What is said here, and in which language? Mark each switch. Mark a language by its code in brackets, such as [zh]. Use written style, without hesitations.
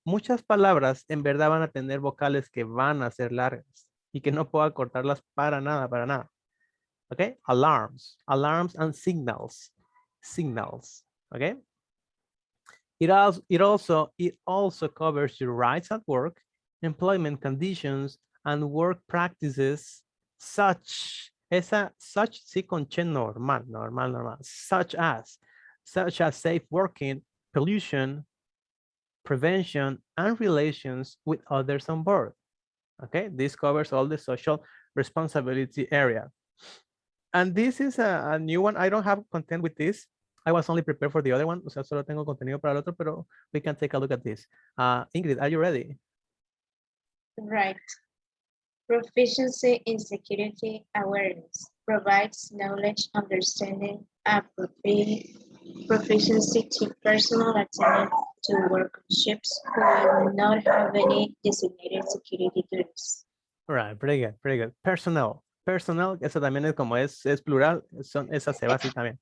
[es] Muchas palabras en verdad van a tener vocales que van a ser largas y que no puedo acortarlas para nada. [en] Okay, alarms and signals, okay? It also covers your rights at work, employment conditions, and work practices such [es] sí con che normal, [en] such as safe working, pollution, prevention, and relations with others on board. Okay, this covers all the social responsibility area. And this is a new one. I don't have content with this. I was only prepared for the other one. [es] O sea, solo tengo contenido para el otro, pero [en] we can take a look at this. Ingrid, are you ready? Right. Proficiency in security awareness provides knowledge, understanding, and proficiency to personnel attending to work on ships who will not have any designated security duties. All right, pretty good, pretty good. Personnel. [es] Personnel, eso también es como es plural, esa se va así también.